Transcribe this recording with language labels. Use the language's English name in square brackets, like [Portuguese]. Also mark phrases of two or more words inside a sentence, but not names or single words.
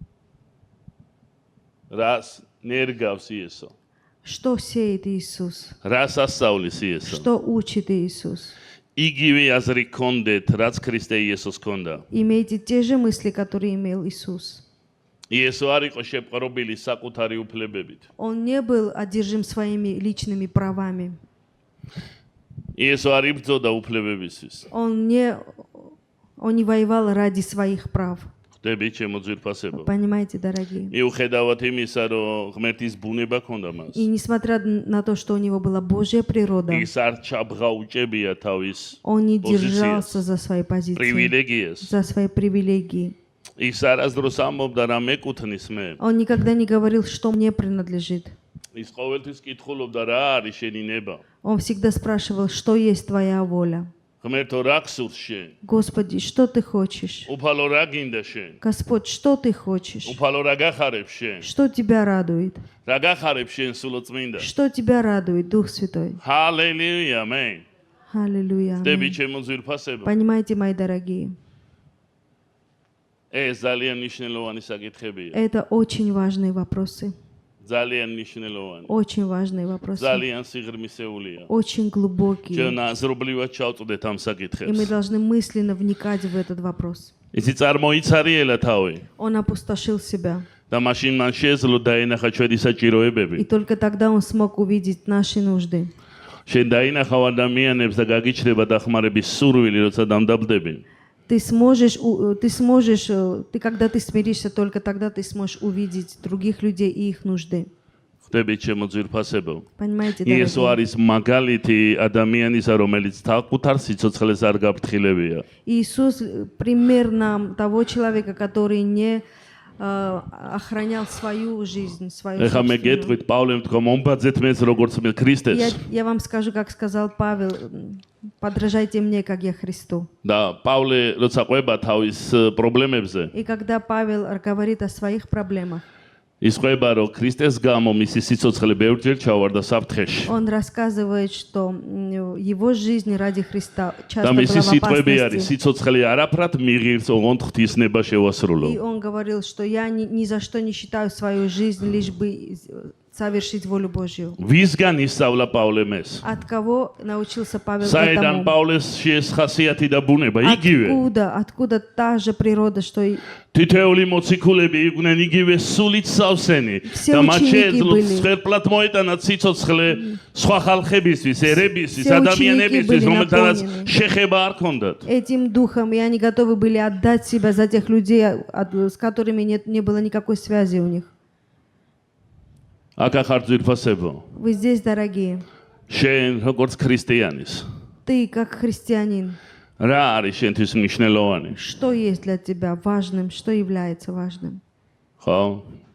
[Georgian] რას ნერგავს იესო? [Russian] Что сеет Иисус? [Georgian] რას ასწავლის იესო? [Russian] Что учит Иисус? [Georgian] იგივე აზრი გქონდეთ, რაც ქრისტე იესოს ჰქონდა. [Russian] Имейте те же мысли, которые имел Иисус. [Georgian] იესო არ იყო შეპყრობილი საკუთარი უფლებებით. [Russian] Он не был одержим своими личными правами. [Georgian] იესო არ იბრძოდა უფლებებისთვის. [Russian] Он не воевал ради своих прав. [Georgian] ხვდებით ჩემო ძვირფასებო. [Russian] Понимаете, дорогие? [Georgian] მიუხედავად იმისა, რომ ღმერთის ბუნება ჰქონდა მას. [Russian] И несмотря на то, что у него была Божья природа, [Georgian] ის არ ჩაბღაუჭებია თავის [Russian] он не [Georgian] позиციას, [Russian] держался за свои позиции, [Georgian] პრივილეგიას. [Russian] за свои привилегии. [Georgian] ის არასდროს ამბობდა რა მეკუთნის მე. [Russian] Он никогда не говорил, что мне принадлежит. [Georgian] ის ყოველთვის კითხულობდა რა არის შენი ნება. [Russian] Он всегда спрашивал, что есть твоя воля. [Georgian] ღმერთო რა გსურს შენ? [Russian] Господи, что ты хочешь? [Georgian] უფალო რა გინდა შენ? [Russian] Господь, что ты хочешь? [Georgian] უფალო რა გახარებ შენ? [Russian] Что тебя радует? [Georgian] რა გახარებ შენ სულოწმინდა? [Russian] Что тебя радует, Дух Святой? [Georgian] ჰალელუია, ამენ. [Russian] Аллилуйя. [Georgian] დები [Russian] Аминь. [Georgian] ჩემო ძვირფასებო. [Russian] Понимаете, мои дорогие, [Georgian] ეს ძალიან მნიშვნელოვანი საკითხებია. [Russian] это очень важные вопросы. [Georgian] ძალიან მნიშვნელოვანი. [Russian] Очень важные вопросы. [Georgian] ძალიან სიღრმისეულია. [Russian] Очень глубокие. [Georgian] ჩვენ აზრობრივად ჩავწოდეთ ამ [Russian] И мы [Georgian] საკითხებს. [Russian] должны мысленно вникать в этот вопрос. [Georgian] ისი წარმოიცარიელა თავი [Russian] Он опустошил себя. [Georgian] და მაშინ მან შეძლო დაენახა ჩვენი საჭიროებები. [Russian] И только тогда он смог увидеть наши нужды. [Georgian] შენ დაინახავ ადამიანებს და გაგიჩნდება დახმარების სურვილი, როცა დამდაბდები. [Russian] Когда ты смиришься, только тогда ты сможешь увидеть других людей и их нужды. [Georgian] ხვდებით ჩემო ძვირფასებო. [Russian] Понимаете, [Georgian] იესო [Russian] дорогие? [Georgian] არის მაგალითი ადამიანისა, რომელიც თავკუთარ სიცოცხლეს არ გაფრთხილებია. [Russian] Иисус пример нам того человека, который не охранял свою жизнь, свою [Georgian] ეხა მე [Russian] собственную. [Georgian] გეტყვით პავლემ თქვა მომბაძეთ მეც როგორც მე ქრისტეს. [Russian] Я вам скажу, как сказал Павел, подражайте мне, как я Христу. [Georgian] და პავლე როცა ყვება თავის პრობლემებზე, [Russian] И когда Павел говорит о своих проблемах, [Georgian] ის ყვება რომ ქრისტეს გამო მისი სიცოცხლე ბევრჯერ ჩავარდა საფრთხეში. [Russian] он рассказывает, что его жизнь ради Христа [Georgian] და [Russian] часто была [Georgian] მისი [Russian] в [Georgian] სიტყვები არის [Russian] опасности. [Georgian] სიცოცხლე არაფრად მიღირს, ოღონდ ღვთისნება შევასრულო. [Russian] И он говорил, что я ни за что не считаю свою жизнь, лишь бы совершить волю Божью. [Georgian] ვისგან ისწავლა პავლემ ეს? [Russian] От кого научился Павел [Georgian] საიდან [Russian] этому? [Georgian] პავლეს ეს ხასიათი და ბუნება იგივე? [Russian] Откуда та же природа, что и [Georgian] თითოეული მოციქულები იყვნენ იგივე სულით სავსენი [Russian] Все [Georgian] და მათ [Russian] ученики [Georgian] შეეძლოთ [Russian] были. [Georgian] სხერფლად მოეტანათ სიცოცხლე სხვა ხალხებისთვის, ერებისთვის, [Russian] Все [Georgian] ადამიანებისთვის, [Russian] ученики были [Georgian] რომელთანაც [Russian] наполнены. [Georgian] შეხება არ ქონდათ. [Russian] этим духом, и они готовы были отдать себя за тех людей, с которыми не было никакой связи у них. [Georgian] აქ ახარ ძვირფასებო. [Russian] Вы здесь, дорогие. [Georgian] შენ როგორც ქრისტიანის [Russian] Ты, как христианин, [Georgian] რა არის შენთვის მნიშვნელოვანი? [Russian] что есть для тебя важным, что является важным? [Georgian] ხო?